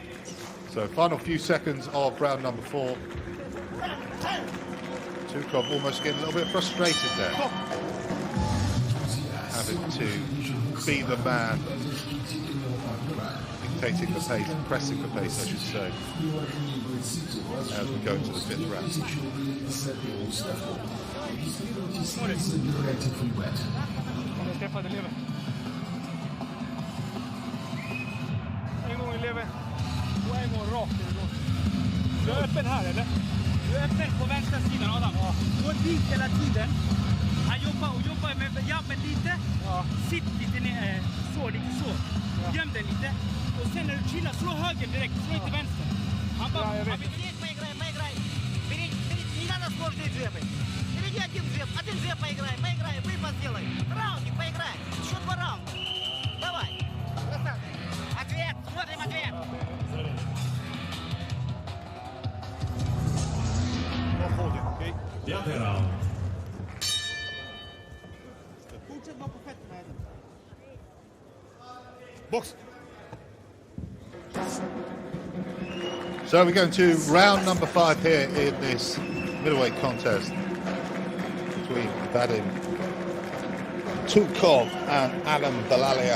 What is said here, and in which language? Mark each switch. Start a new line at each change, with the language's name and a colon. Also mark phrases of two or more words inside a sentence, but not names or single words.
English: So final few seconds of round number 4. Tukov almost getting a little bit frustrated there, having to be the man dictating the pace, pressing the pace, I should say, as we go into the 5th round.
Swedish: En gång i lever. Och en gång rakt. Du är öppen här, eller? Du är öppen på vänstra sidan, Adam. Gå dit hela tiden. Han jobbar med jabben lite. Sitt lite ner, lite så. Göm den lite. Och sen när du chillar, slå höger direkt. Slå inte vänster. Han bara...
Russian: Поиграй. Бери, не надо сложные джебы. Перейди один джеб поиграй, выпад сделай. Раундик поиграй, еще 2 раунда. Давай. Ответ, смотрим ответ. Пятый раунд.
English: Box. So we're going to round number 5 here in this middleweight contest between Vadim Tukov and Adam Belalia.